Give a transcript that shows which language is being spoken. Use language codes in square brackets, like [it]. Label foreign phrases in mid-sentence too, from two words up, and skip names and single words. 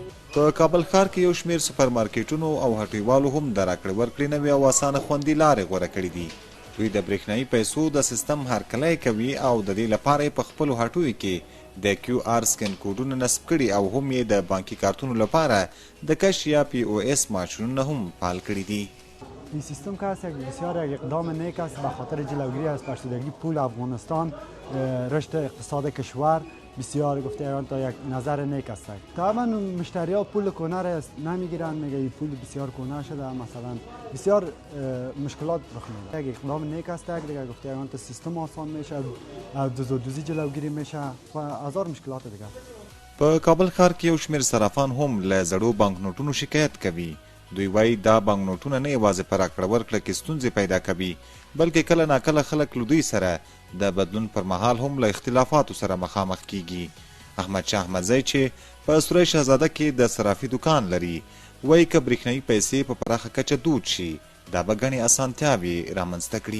[ps] په کابل ښار کې یو شمېر سوپر مارکیټونو او هټیوالو هم د راکړې ورکړې نوې او اسانه خوندي لارې غوره کړي دي. دوی د برېښنایي پیسو د سیستم هرکلی کوي او د دې لپاره یې په خپلو هټیو کې د کیو آر سکین کوډونه نصب کړي او هم یې د بانکي کارتونو لپاره د کش یا پی او اس ماشینونه هم فعال کړي دي. [fa] این سیستم که هست بسیار یک اقدام نیک است به خاطر جلوگیری از پاشیدگی پول افغانستان، رشد اقتصاد کشور بسیار گفته تا یک نظر نیک است. طبعا مشتری ها پول کهنه را نمیگیرن، میگه این پول بسیار کهنه شده، مثلا بسیار مشکلات رخ میده. یک اقدام نیک است دیگه گفته تا سیستم آسان میشه، دوزی جلوگیری میشه و هزار مشکلات دیگه. [ps] په کابل ښار کې یو شمېر صرافان هم له زړو بانکنوټونو شکایت کوي. دوی وایي دا بانکنوټونه نه یوازې په راکړه ورکړه کې ستونزې پیدا کوي، بلکې کله ناکله خلک له دوی سره د بدلون پر مهال هم له اختلافاتو سره مخامخ کیږي. احمدشاه احمدزی چې په سوری شهزاده کې د صرافي دکان لري، وایي که برېښنایي پیسې په پراخه کچه دود شي دا به ګڼې اسانتیاوې رامنځته کړي.